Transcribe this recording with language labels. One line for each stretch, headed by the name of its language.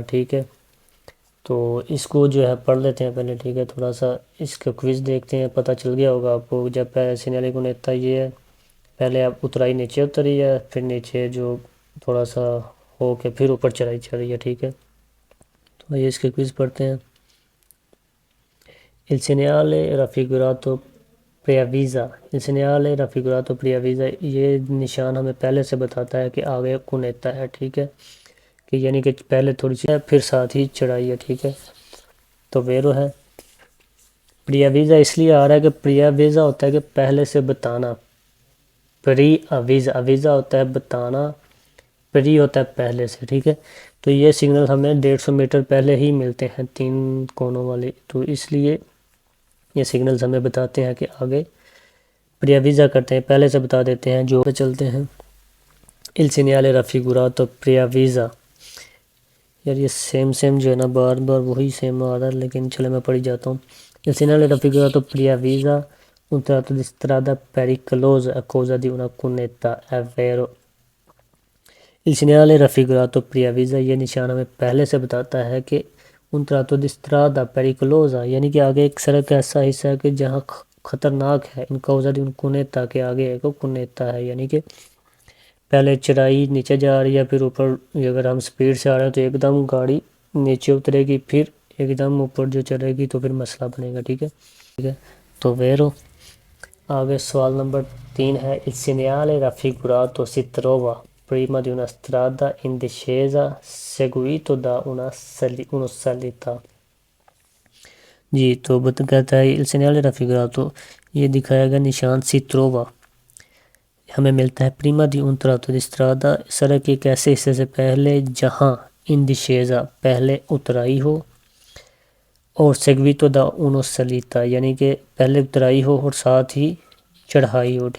Urdu: ٹھیک ہے، تو اس کو جو ہے پڑھ لیتے ہیں پہلے. ٹھیک ہے، تھوڑا سا اس کا کوئز دیکھتے ہیں. پتہ چل گیا ہوگا آپ کو. جب سینیال دی کونیتا یہ ہے، پہلے آپ اترائی نیچے اتری ہے، پھر نیچے جو تھوڑا سا ہو کے پھر اوپر چڑھائی چڑھ رہی ہے. ٹھیک ہے، تو یہ اس کے کوئز پڑھتے ہیں.
Italian: Il segnale raffigurato preavvisa. Il segnale raffigurato preavvisa
Urdu: یہ نشان ہمیں پہلے سے بتاتا ہے کہ آگے کونیتا ہے. ٹھیک ہے، کہ یعنی کہ پہلے تھوڑی سی ہے پھر ساتھ ہی چڑھائی ہے. ٹھیک ہے، تو ویرو ہے. پریاویزا اس لیے آ رہا ہے کہ پریاویزا ہوتا ہے کہ پہلے سے بتانا. پری اویزا، اویزا ہوتا ہے بتانا، پری ہوتا ہے پہلے سے. ٹھیک ہے، تو یہ سگنل ہمیں 150 میٹر پہلے ہی ملتے ہیں 3 کونوں والے. تو اس لیے یہ سگنلز ہمیں بتاتے ہیں کہ آگے پریاویزا کرتے ہیں، پہلے سے بتا دیتے ہیں. جو پہ چلتے ہیں
Italian: Il segnale raffigurato preavvisa.
Urdu: یار یہ سیم جو ہے نا بار بار وہی سیم آ رہا ہے، لیکن چلے میں پڑھی جاتا ہوں.
Italian: Il segnale raffigurato preavvisa un tratto di strada pericoloso a causa di una cunetta, è vero. Il segnale raffigurato preavvisa
Urdu: یہ نشان ہمیں پہلے سے بتاتا ہے کہ
Italian: un tratto di strada pericolosa
Urdu: یعنی کہ آگے ایک سڑک ایسا حصہ ہے کہ جہاں خطرناک ہے. ان
Italian: causa di una cunetta
Urdu: کے آگے ایک cunetta ہے، یعنی کہ پہلے چڑھائی نیچے جا رہی ہے پھر اوپر. اگر ہم سپیڈ سے آ رہے ہیں تو ایک دم گاڑی نیچے اترے گی، پھر ایک دم اوپر جو چڑھے گی تو پھر مسئلہ بنے گا. ٹھیک ہے، ٹھیک ہے، تو ویرو. آگے سوال نمبر 3 ہے
Italian: Il segnale raffigurato si trova prima di una strada in discesa seguito da uno salita.
Urdu: جی تو کہتا ہے
Italian: Il segnale raffigurato
Urdu: یہ دکھایا گا نشان
Italian: si trova
Urdu: ہمیں ملتا ہے
Italian: prima di un tratto di strada
Urdu: سڑک کے ایک ایسے حصے سے پہلے جہاں
Italian: in discesa
Urdu: پہلے اترائی ہو اور
Italian: seguito da uno salita
Urdu: یعنی کہ پہلے اترائی ہو اور ساتھ ہی چڑھائی ہو.